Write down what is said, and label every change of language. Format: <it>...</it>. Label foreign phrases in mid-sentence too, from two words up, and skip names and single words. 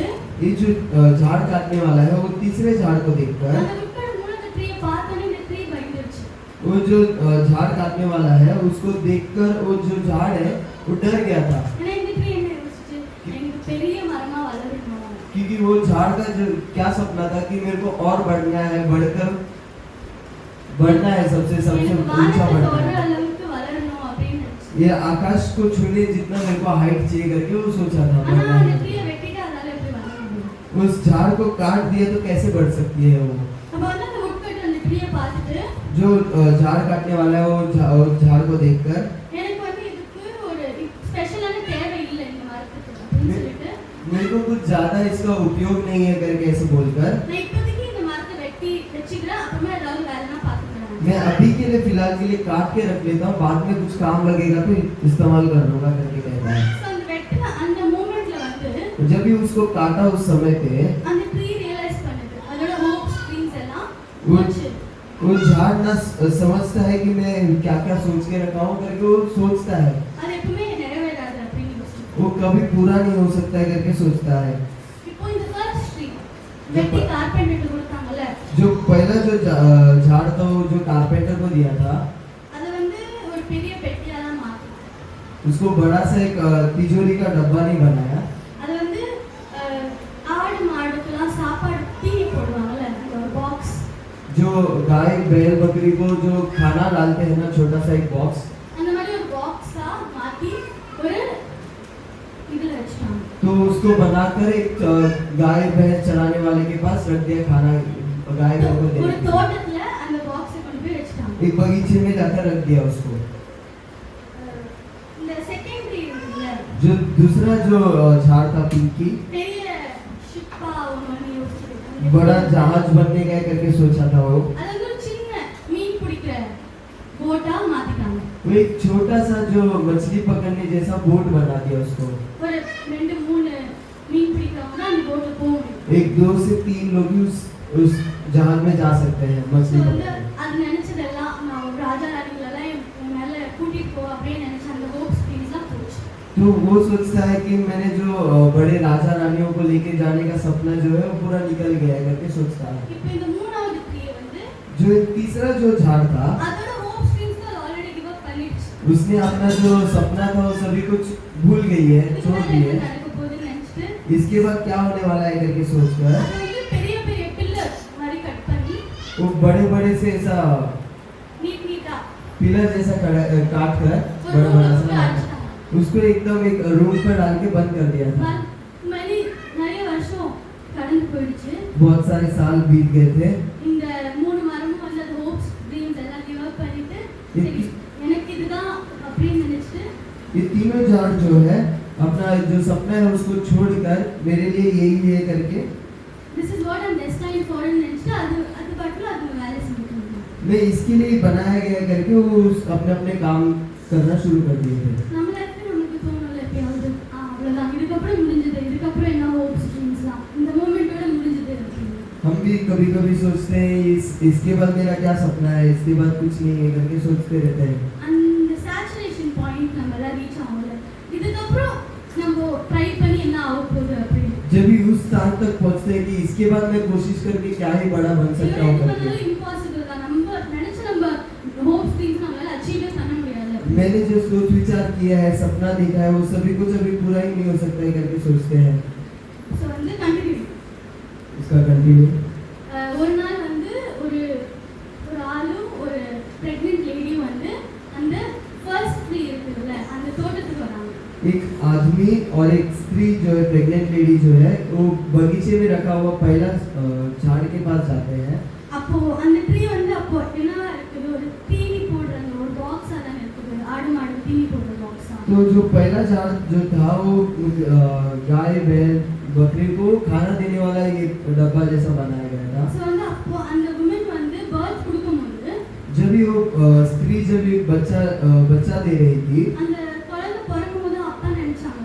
<hi>ये जो झाड़ काटने वाला है वो तीसरे झाड़ को देखकर</hi> <ta>அந்த woodcut மூணாவது ட்ரீயை பார்த்தோன்னே இந்த ட்ரீ பயந்துருச்சு.</ta> <hi>वो जो झाड़ काटने वाला है उसको देखकर वो जो झाड़ है वो डर गया था,</hi> <ta>ஏன்னா இந்த ட்ரீ என்ன யோசிச்சு, எனக்கு பெரிய மரமா வளரணும்,</ta> <hi>क्योंकि वो झाड़ का जो क्या सपना था कि मेरे को और बढ़ना है, बढ़ना है, सबसे</hi> <ta>எனக்கு</ta> <hi>ऊंचा</hi> <ta>வானத்தை</ta> <hi>बढ़ना</hi> <ta>தொடர</ta> <hi>है,</hi> <ta>அளவுக்கு வளரணும் அப்படின்னு நினைச்சு.</ta> <hi>ये आकाश को छूने जितना मेरे को हाइट चाहिए करके वो सोचा था।</hi> <ta>ஆனா</ta> <hi>बढ़ना</hi> <ta>அந்த</ta> <hi>है।</hi> <ta>ட்ரீயை வெட்டிட்டு அதால எப்படி வளர முடியும்?</ta> <hi>उस झाड़ को काट दिया तो कैसे बढ़ सकती है वो,</hi> <ta>அப்ப வந்து அந்த woodcut அந்த ட்ரீயை பார்த்துட்டு</ta> <hi>जो झाड़ काटने वाला है वो झाड़ को देखकर</hi> <ta>எனக்கு வந்து இதுக்கு ஒரு</ta> <hi>ज्यादा इसका उपयोग नहीं है करके ऐसे बोलकर</hi> <ta>நான் இப்போதைக்கு இந்த மரத்தை வெட்டி வச்சுக்கிறேன், அப்புறமா ஏதாவது வேலைனா பார்த்துக்கிறேன்.</ta> <hi>मैं अभी के लिए फिलहाल के लिए काट के रख लेता हूँ, बाद में कुछ काम लगेगा तो इस्तेमाल कर लूंगा करके कहता है।</hi> <ta>ஸோ அந்த வெட்டின அந்த மூமெண்ட்ல வந்து</ta> <hi>जब भी उसको काटा उस समय पे</hi> <ta>அந்த ட்ரீ ரியலைஸ் பண்ணுது அதோட</ta> <en>hopes dreams</en> <ta>எல்லாம்</ta> <hi>वो</hi> <ta>போச்சு.</ta> <hi>वो झाड़ ना समझता है कि मैं क्या क्या सोच के रखा हूँ करके वो सोचता है,</hi> <ta>அது எப்பவுமே நிறைவேறாது அப்படின்னு யோசிச்சு.</ta> <hi>वो कभी पूरा नहीं हो सकता है करके सोचता है।</hi> <ta>இப்போ இந்த</ta> <en>first tree</en> <ta>வெட்டி கார்பெண்டருக்கு கொடுத்தாங்கல்ல,</ta> <hi>जो पहला जो झाड़ था वो जो कारपेंटर को दिया था,</hi> <ta>அதை வந்து ஒரு பெரிய பெட்டியா தான் மாத்தினாங்க.</ta> <hi>उसको बड़ा सा एक तिजोरी का डब्बा नहीं बनाया।</hi> <ta>அது வந்து ஆடு மாடுக்கெல்லாம் சாப்பாடு தீனி போடுவாங்கல்ல, அந்த ஒரு பாக்ஸ்,</ta> <hi>जो गाय बैल बकरी को जो खाना डालते हैं ना, छोटा सा एक बॉक्स,</hi> <ta>அந்த மாதிரி ஒரு பாக்ஸா மாத்தி ஒரு இதுல வச்சுட்டாங்க.</ta> <hi>तो उसको बनाकर एक गाय भैंस चराने वाले के पास रख दिया खाना, गाय बैल को</hi> <ta>ஒரு</ta> <hi>देने के लिए।</hi> <ta>தோட்டத்துல அந்த பாக்ஸை கொண்டு போய் வச்சுட்டாங்க.</ta> <hi>एक बगीचे में जाकर रख दिया उसको।</hi> <ta>இந்த செகண்டரி இருக்குல்ல,</ta> <hi>जो दूसरा जो झाड़ था पिंकी,</hi> <ta>பெரிய ஷிப்பா ஒன்று யோசிச்சிருக்காங்க.</ta> <hi>बड़ा जहाज बनने का करके सोचा था वो</hi> <ta>அது வந்து ஒரு சின்ன மீன் பிடிக்கிற போட்டா மாத்திட்டாங்க.</ta> <hi>एक छोटा सा जो मछली पकड़ने जैसा बोट बना दिया उसको।</hi> <ta>ஒரு 2-3 மீன் பிடிக்கிறவங்க தான் அந்த போட்ல போக முடியும்.</ta> <hi>एक 2 से 3 लोग ही उस जहाज में जा सकते हैं</hi> <ta>ஸோ</ta> <hi>मछली</hi> <ta>வந்து</ta> <hi>पकड़ने।</hi> <ta>அது நினைச்சதெல்லாம் நான் ஒரு ராஜா ராணிகளெல்லாம் என் மேல கூட்டிட்டு போ அப்படின்னு நினைச்ச அந்த</ta> <en>hopes dreams</en> <ta>போச்சு.</ta> <hi>तो वो सोचता है कि मैंने जो बड़े राजा रानियों को लेके जाने का सपना जो है वो पूरा निकल गया है करके सोचता है।</hi> <ta>இப்போ இந்த மூணாவது ட்ரீ வந்து</ta> <hi>जो एक तीसरा जो झाड़ था,</hi> <ta>அதோட</ta> <en>hopes dreams already give up</en> <ta>பண்ணிடுச்சு.</ta> <hi>उसने अपना जो सपना था वो सभी कुछ भूल गई है,</hi> <ta>இதுக்கு</ta> <hi>छोड़</hi> <ta>மேல</ta> <hi>दी</hi> <ta>என்ன</ta> <hi>है।</hi> <ta>நடக்க போகுதுன்னு நினைச்சிட்டு</ta> <hi>इसके बाद क्या होने वाला है करके सोचकर</hi> <ta>அதை வந்து பெரிய பெரிய பில்லர்ஸ் மாதிரி கட் பண்ணி</ta> <hi>वो बड़े बड़े से ऐसा</hi> <ta>நீட்டா</ta> <hi>पिलर जैसा काट कर</hi> <ta>ஒரு</ta> <hi>बड़ा बड़ा</hi> <ta>ரூம்ல</ta> <hi>सा</hi> <ta>அடிச்சிட்டாங்க.</ta> <hi>उसको एकदम एक रूम पर डाल के बंद कर दिया था।</hi> <ta>நிறைய வருஷம் கடந்து போயிடுச்சு.</ta> <hi>बहुत सारे साल बीत गए थे।</hi> <ta>இந்த மூணு மரமும் வந்து அந்த</ta> <en>hopes dreams</en> <ta>எல்லாம்</ta> <en>give up</en> <ta>பண்ணிட்டு சரி எனக்கு இதுதான் அப்படின்னு நினைச்சிட்டு</ta> <hi>ये तीनों झाड़ जो है अपना जो सपना है उसको छोड़कर मेरे लिए यही है करके</hi> <en>this is what I'm destined for</en> <ta>நினைச்சிட்டு அது பாட்டுல அது வேலை செஞ்சுட்டு இருந்தாங்க.</ta> <hi>मैं इसके लिए बनाया गया करके वो अपने अपने काम करना शुरू कर दिए थे।</hi> <ta>நம்ம லைஃப்ல நமக்கு தோணும்ல எப்பயாவது அவ்வளவுதான் இதுக்கப்புறம் முடிஞ்சது, இதுக்கப்புறம் என்ன</ta> <en>hopes dreams</en> <ta>இந்த மூமெண்ட்டோட முடிஞ்சது அப்படின்னு.</ta> <hi>हम भी कभी कभी सोचते हैं इसके बाद मेरा क्या सपना है, इसके बाद कुछ नहीं है करके सोचते रहते हैं।</hi> <ta>அந்த</ta> <en>saturation point</en> <ta>நம்ம எல்லாம் ரீச் ஆகும்ல, இதுக்கப்புறம் நம்ம ட்ரை பண்ணி என்ன ஆக போகுது அப்படின்னு.</ta> <hi>जब भी उस स्थान तक पहुंचते हैं कि इसके बाद मैं कोशिश करके क्या ही बड़ा बन सकता हूँ करके।</hi> <ta>இம்பாசிபிள் தான். நம்ம நினைச்ச நம்ம</ta> <en>hopes dreams</en> <ta>நம்மளால அச்சீவ் பண்ண முடியாது.</ta> <hi>मैंने जो सोच विचार किया है, सपना देखा है, वो सभी कुछ अभी पूरा ही नहीं हो सकता है करके सोचते हैं।</hi> <ta>ஸோ வந்து கண்டினியூ.</ta> <hi>इसका कंटिन्यू</hi> <ta>ஒரு நாள் வந்து ஒரு ஆளும் ஒரு</ta> <en>pregnant lady</en> <ta>வந்து அந்த</ta> <en>first tree</en> <ta>இருக்குல்ல அந்த தோட்டத்துக்கு வராங்க.</ta> <hi>एक आदमी और एक स्त्री जो है</hi> <en>pregnant lady</en> <hi>जो है वो बगीचे में रखा हुआ पहला झाड़ के पास जाते हैं।</hi> <ta>அப்போ அந்த ட்ரீ வந்து அப்போ என்ன இருக்குது, ஒரு தீனி போடுற அந்த ஒரு பாக்ஸா தானே இருக்குது, ஆடு மாடு தீனி போடுற பாக்ஸா.</ta> <hi>तो जो पहला झाड़ जो था वो गाय बैल बकरी को खाना देने वाला एक डब्बा जैसा बनाया गया था।</hi> <ta>ஸோ வந்து அப்போ அந்த உமன் வந்து பர்த் கொடுக்கும்போது</ta> <hi>जब भी वो स्त्री जब भी बच्चा दे रही थी,</hi> <ta>அந்த குழந்தை பிறக்கும்போது அப்பா நினைச்சாங்க</ta>